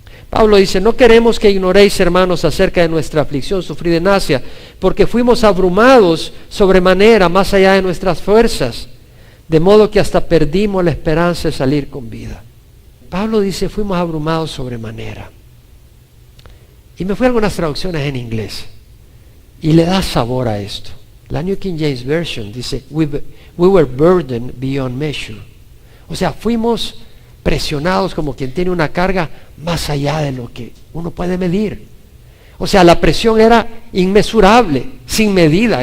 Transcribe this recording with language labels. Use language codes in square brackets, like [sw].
[es] Pablo dice, no queremos que ignoréis, hermanos, acerca de nuestra aflicción sufrida en Asia, porque fuimos abrumados sobremanera, más allá de nuestras fuerzas, de modo que hasta perdimos la esperanza de salir con vida. Pablo dice, fuimos abrumados sobremanera. Y me fui a algunas traducciones en inglés, y le da sabor a esto. La New King James Version dice, [en] we were burdened beyond measure. [es] O sea, fuimos presionados como quien tiene una carga más allá de lo que uno puede medir. O sea, la presión era inmesurable, sin medida.